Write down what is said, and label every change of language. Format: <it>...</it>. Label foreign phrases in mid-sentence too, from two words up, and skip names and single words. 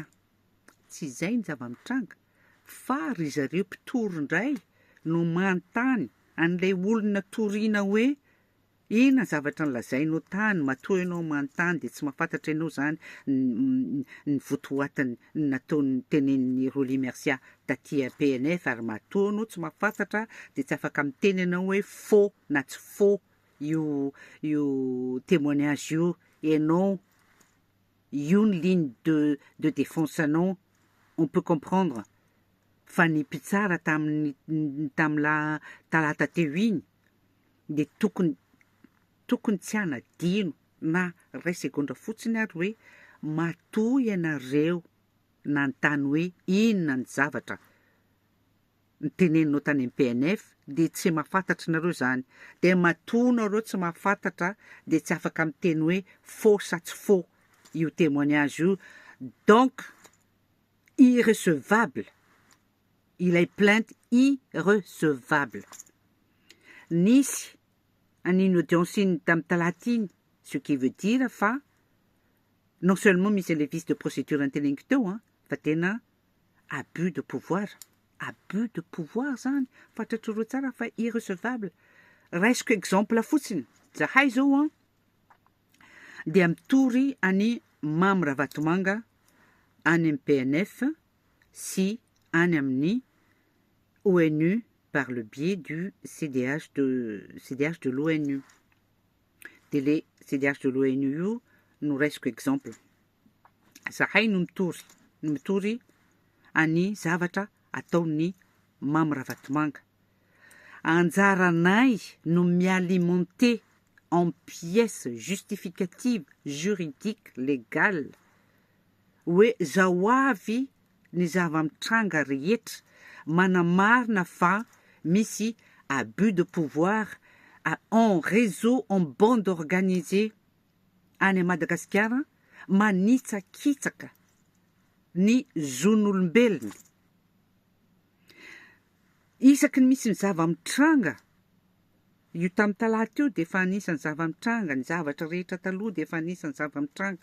<mg>Tsy zay ny zava-mitranga fa ry zareo mpitory indray no manontany an'ilay olona toriana hoe Inona zavatra nolazainao tany, matoa ianao manontany de tsy mahafantatra ianao zany ny votoatiny nataony tenenin'ny Roly Mercia taty PNF ary matoa anao tsy mahafantatra de tsy afaka miteny ianao hoe faux na tsy faux io témoignage io. Ianao io ny</mg> <fr>ligne de défense</fr> <mg>anao,</mg> <fr>on peut comprendre.</fr> <mg>Fa ny mpitsara tamla talata teo iny de tokony tsy anadino na ray segondra fotsiny ary hoe matoa ianareo nanontany hoe inona ny zavatra niteneninao tany amin'ny PNF de tsy mahafantatra nareo zany, de matoa nareo tsy mahafantatra de tsy afaka miteny hoe faux sa tsy faux io témoignage io.</mg> <fr>Donc irrecevable, ilay plainte irrecevable.</fr> <mg>Nisy an'iny audience iny tamin'ny talata iny,</mg> <fr>ce qui veut dire</fr> <mg>fa</mg> <fr>non seulement</fr> <mg>misy</mg> <fr>le vice de procédure</fr> <mg>anteneniko teo fa tena</mg> <fr>abus de pouvoir</fr> <mg>zany, fantatrareo tsara fa irrecevable. Raisiko exemple fotsiny, zahay zao de mitory any Mamy Ravatomanga any amin'ny PNF sy any amin'ny ONU</mg> <fr>par le biais du CDH de l'ONU.</fr> <mg>De</mg> <fr>le CDH de l'ONU</fr> <mg>io no raisiko exemple. Zahay no mitory any zavatra ataon'ny Mamy Ravatomanga. Anjaranay no mialimenter</mg> <fr>en pièces justificatives juridiques légales</fr> <mg>hoe zao avy ny zava-mitranga rehetra manamarina fa misy</mg> <fr>abus de pouvoir en réseau, en bande organisée</fr> <mg>any Madagasikara manitsakitsaka ny zon'olombelona. Isaky ny misy ny zava-mitranga io tamin'ny talata io de efa anisan'ny zava-mitranga, ny zavatra rehetra taloha de efa anisan'ny zava-mitranga.</mg>